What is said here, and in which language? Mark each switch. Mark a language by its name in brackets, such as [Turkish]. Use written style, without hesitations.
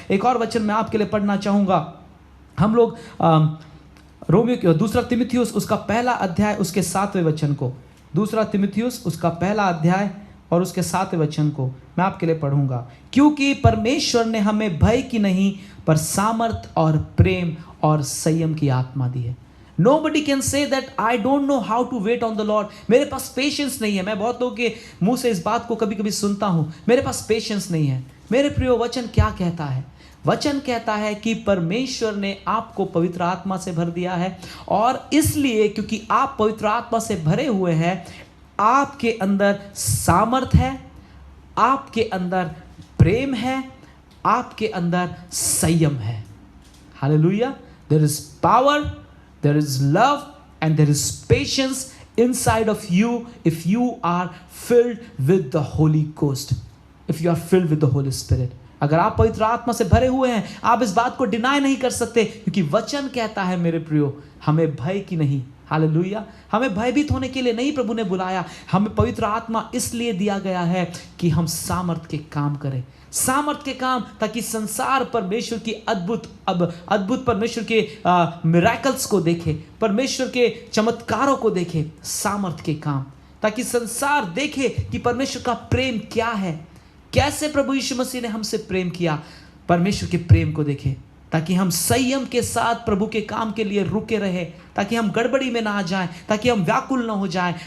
[Hindi] एक और वचन मैं आपके लिए पढ़ना चाहूँगा। हम लोग रोमियो दूसरा तिमुथियुस उसका पहला अध्याय उसके 7वें वचन को, दूसरा तिमुथियुस उसका पहला अध्याय और उसके 7वें वचन को मैं आपके लिए पढ़ूंगा। क्योंकि परमेश्वर ने हमें भय की नहीं पर सामर्थ और प्रेम और संयम की आत्मा दी है। [English] Nobody can say that I don't know how to wait on the Lord. [Hindi] मेरे पास पेशेंस नहीं है। मैं बहुत लोगों के मुंह से इस बात को कभी कभी सुनता हूं, मेरे पास पेशेंस नहीं है। मेरे प्रियो, वचन क्या कहता है? वचन कहता है कि परमेश्वर ने आपको पवित्र आत्मा से भर दिया है, और इसलिए क्योंकि आप पवित्र आत्मा से भरे हुए हैं, आपके अंदर सामर्थ है, आपके अंदर प्रेम है, आपके अंदर संयम है। Hallelujah. [English] There is power, there is love, and there is patience inside of you if you are filled with the Holy Ghost, if you are filled with the Holy Spirit. [Hindi] अगर आप पवित्र आत्मा से भरे हुए हैं, आप इस बात को डिनाई नहीं कर सकते, क्योंकि वचन कहता है मेरे प्रियो, हमें भय की नहीं, हालेलुया, हमें भयभीत होने के लिए नहीं प्रभु ने बुलाया। हमें पवित्र आत्मा इसलिए दिया गया है कि हम सामर्थ के काम करें, सामर्थ के काम, ताकि संसार परमेश्वर की अद्भुत परमेश्वर के मिरेकल्स को देखे, परमेश्वर के चमत्कारों को देखे, सामर्थ के काम, ताकि संसार देखे कि परमेश्वर का प्रेम क्या है, कैसे प्रभु यीशु मसीह ने हमसे प्रेम किया, परमेश्वर के प्रेम को देखे, ताकि हम संयम के साथ प्रभु के काम के लिए रुके रहे, ताकि हम गड़बड़ी में ना आ जाएं, ताकि हम व्याकुल ना हो जाएं।